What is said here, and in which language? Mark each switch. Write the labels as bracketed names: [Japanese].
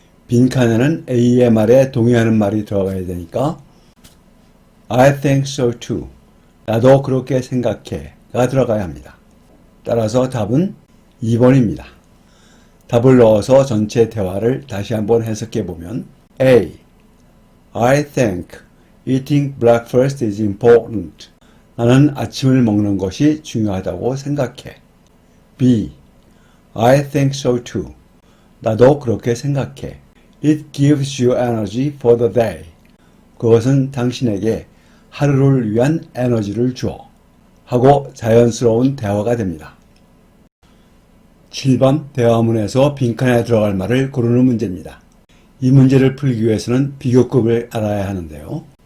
[Korean] 빈칸에는 A의 말에 동의하는 말이 들어가야 되니까 [English] I think so too. [Korean] 나도 그렇게 생각해 가 들어가야 합니다. 따라서 답은 2번입니다. 답을 넣어서 전체 대화를 다시 한번 해석해 보면 A. [English] I think eating breakfast is important. [Korean] 나는 아침을 먹는 것이 중요하다고 생각해. [English] B. I think so too. [Korean] 나도 그렇게 생각해. [English] It gives you energy for the day. [Korean] 그것은 당신에게 하루를 위한 에너지를 주어. 하고 자연스러운 대화가 됩니다. 7번 대화문에서 빈칸에 들어갈 말을 고르는 문제입니다. 이 문제를 풀기 위해서는 비교급을 알아야 하는데요.